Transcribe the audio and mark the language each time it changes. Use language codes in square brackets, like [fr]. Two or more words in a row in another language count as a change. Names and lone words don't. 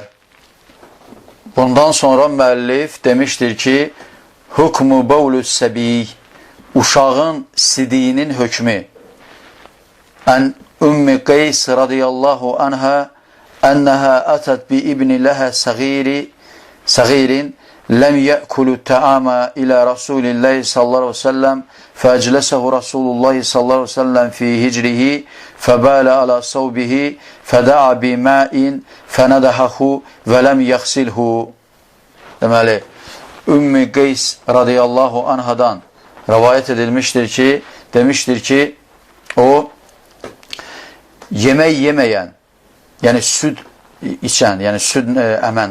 [az] Bundan sonra müəllif demişdir ki, [ar] حكم بول الصبي, [az] uşağın sidiyinin hökmü. [ar] عن أم قيس رضي الله عنها أنها أتت بابن لها صغير لم يأكل الطعام إلى رسول الله صلى الله عليه وسلم فأجلسه رسول الله صلى الله عليه وسلم في حجره فبال على ثوبه فدعا بماء فنضحه ولم يغسله. [az] Deməli, Ümmü Qeys radiyallahu anhadan rəvayət edilmişdir ki, demişdir ki, o yemək yeməyən, yəni süd içən, yəni süd əmən